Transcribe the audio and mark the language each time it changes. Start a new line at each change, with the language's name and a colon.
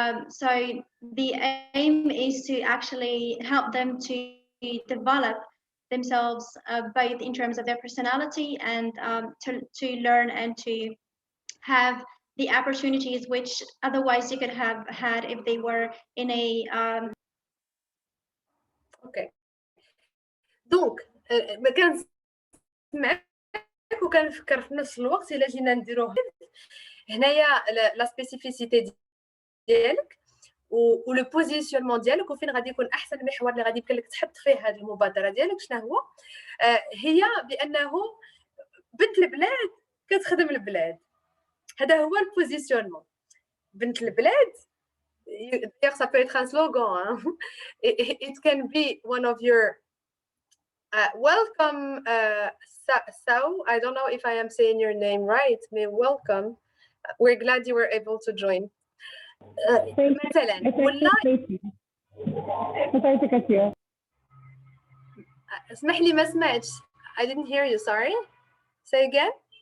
English: So the aim is to actually help them to develop themselves both in terms of their personality and to learn and to have the opportunities which otherwise they could have had if they were in a
Arabic: اوكي دونك ما كنسمعك وكنفكر في نفس الوقت الا جينا نديروه هنايا لا سبيسيفيسيتي ديالك ولو بوزيسيونمون ديالك وفين غادي يكون احسن محور اللي غادي يمكن لك تحط فيه هذه المبادره ديالك شنو هو هي بانه بنت البلاد كتخدم البلاد هذا هو البوزيسيونمون بنت البلاد
French: ça peut être un slogan hein?
English: It can be one of your welcome Sao I don't know if I am saying your name right but welcome we're glad you were able to join
Arabic: مثلا ولا اسمح لي ما سمعتش
English: I didn't hear you sorry say again